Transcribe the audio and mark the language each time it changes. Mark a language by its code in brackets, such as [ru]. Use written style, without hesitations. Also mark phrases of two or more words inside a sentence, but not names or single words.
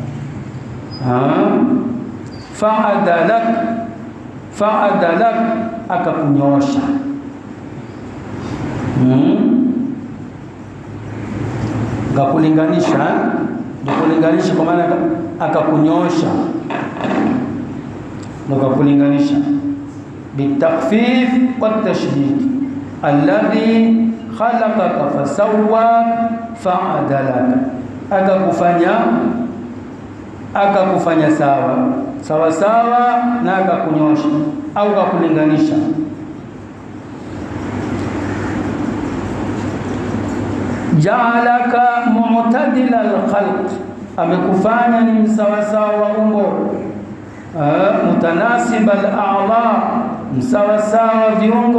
[sw] Fa'adalak, akakunyosha. Akakulinganisha, kulinganisha kwa maana akakunyosha, akakulinganisha [ar] بالتخفيف والتشديد. الذي خلقك فسواك فعدلك, [sw] akakufanya sawa sawa na akakunyosha au akakulinganisha. [ar] جعلك معتدل الخلق, [sw] amekufanya ni msawasawa wa umbo, [ar] متناسب الأعلى, [sw] msawasawa viungo.